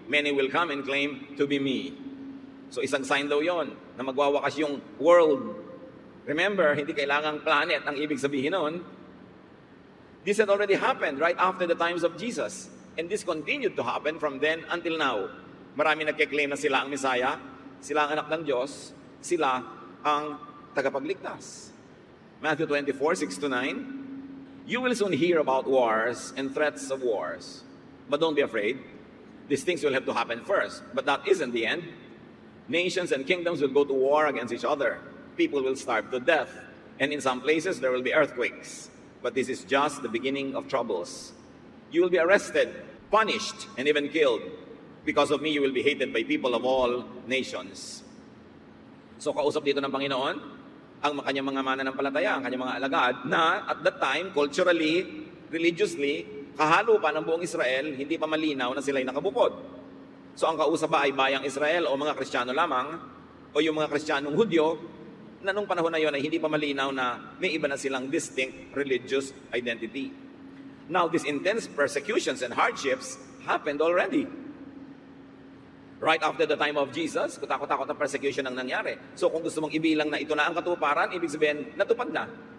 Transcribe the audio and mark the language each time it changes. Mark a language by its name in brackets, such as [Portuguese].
[English] Many will come and claim to be me. [Filipino] So isang sign daw yon na magwawakas yung world. [English] Remember, [Filipino] hindi kailangang planet ang ibig sabihin nun. [English] This had already happened right after the times of Jesus. And this continued to happen from then until now. [Filipino] Marami nagkiklaim na sila ang Messiah, sila ang anak ng Diyos, sila ang tagapagligtas. [English] Matthew 24, 6-9, you will soon hear about wars and threats of wars. But don't be afraid. These things will have to happen first. But that isn't the end. Nations and kingdoms will go to war against each other. People will starve to death. And in some places, there will be earthquakes. but this is just the beginning of troubles. You will be arrested, punished, and even killed. Because of me, you will be hated by people of all nations. [Filipino] So kausap dito ng Panginoon ang kanyang mga mananampalataya, ang kanyang mga alagad, na at that time, culturally, religiously, kahalo pa ng buong Israel, hindi pa malinaw na sila'y nakabukod. So ang kausap ba ay bayang Israel o mga Kristiyano lamang, o yung mga Kristiyanong Hudyo, na nung panahon na yon ay hindi pa malinaw na may iba na silang distinct religious identity. [English] Now, these intense persecutions and hardships happened already. Right after the time of Jesus, [Filipino] kutakot-takot na persecution ang nangyari. So kung gusto mong ibilang na ito na ang katuparan, ibig sabihin, natupad na.